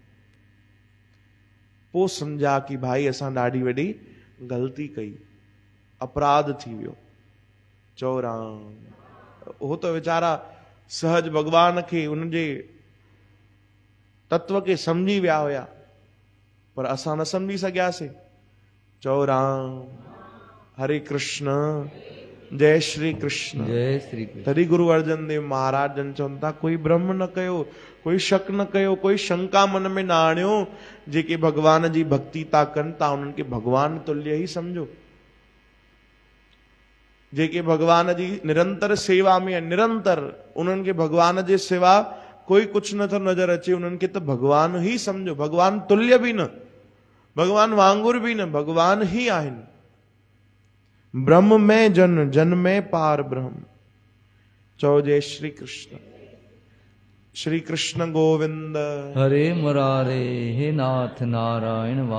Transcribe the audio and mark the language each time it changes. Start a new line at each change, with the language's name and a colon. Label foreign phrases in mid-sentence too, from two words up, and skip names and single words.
Sindhi: पोइ सम्झा कि भाई असां ॾाढी वॾी ग़लती कई, अपराध थी वियो। चओ राम। हो त वीचारा सहज भगवान खे, उनजे तत्व खे समझी विया हुया, पर असां न समझी सघियासीं। चओ राम। हरे कृष्ण, जय श्री कृष्ण, जय श्री कृष्ण। तॾहिं गुरु अर्जन देव महाराज जन चवनि था, कोई भ्रम न कयो, कोई शक न कयो, कोई शंका मन में न आणियो। जेके भगवान जी भक्ति था कनि था, उन्हनि खे भगवान तुल्य ही समझो। जेके भगवान जी निरंतर सेवा में, निरंतर उन्हनि खे भगवान जे सिवा कोई कुछ नथो नजर अचे, उन्हनि खे त भगवान ही समझो। भगवान तुल्य भी न, भगवान वांगुर भी न, भगवान ही आहिनि।
Punjabi: ब्रह्म में जन, जन में पार ब्रह्म।
Sindhi: चओ जय श्री कृष्ण। श्री कृष्ण गोविंद। हरे मुरारे, हे नाथ नारायण।